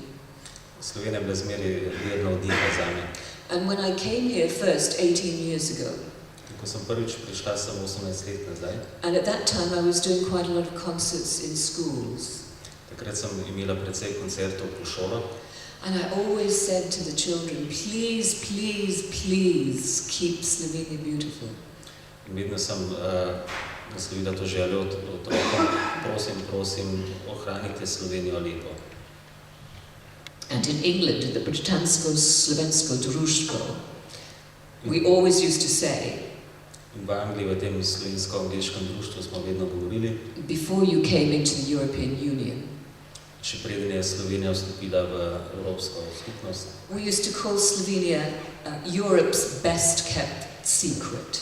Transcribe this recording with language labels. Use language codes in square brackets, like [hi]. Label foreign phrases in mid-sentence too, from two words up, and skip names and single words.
[sl] Slovenija je bila zmeraj vedno vdiha zame. [en] And when I came here first 18 years ago, [sl] Ko sem prvič prišla, sem 18 let nazaj. [en] and at that time I was doing quite a lot of concerts in schools. [sl] Takrat sem imela precej koncertov po šolah. [en] And I always said to the children, please, please, please keep Slovenia beautiful. [sl] In vedno sem naslovila to željo od otrokom, prosim, ohranite Slovenijo lepo. [en] And in England, in the Britansko Slovensko Društvo, we always used to say, [sl] In v Angliji, v tem slovensko-angliškem društvu smo vedno govorili, [en] before you came into the European Union, [sl] še preden je Slovenija vstopila v Evropsko skupnost, [en] we used to call Slovenia Europe's best kept secret.